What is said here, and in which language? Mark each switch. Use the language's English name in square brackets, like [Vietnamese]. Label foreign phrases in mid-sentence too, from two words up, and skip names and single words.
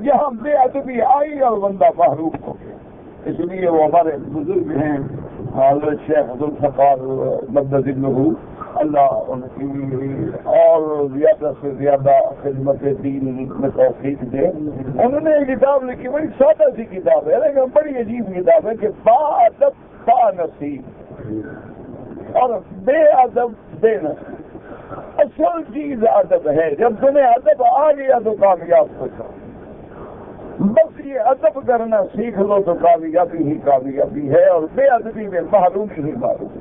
[Urdu] یہاں بے ادبی آئی اور بندہ محروم ہو گیا. اس لیے وہ ہمارے بزرگ ہیں حضرت شیخ عبدالفقار مدد ابنہ، اللہ ان کی اور زیادہ سے زیادہ خدمت دین میں توفیق دے. انہوں نے ایک کتاب لکھی، بڑی سادہ سی کتاب ہے لیکن بڑی عجیب کتاب ہے کہ با ادب با نصیب اور بے ادب بے نصیب. اصل چیز ادب ہے. جب تمہیں ادب آ گیا تو کامیاب ہو جاؤ. بس یہ ادب کرنا سیکھ لو تو کامیابی ہی کامیابی ہے، اور بے ادبی میں محرومی ہی محروم.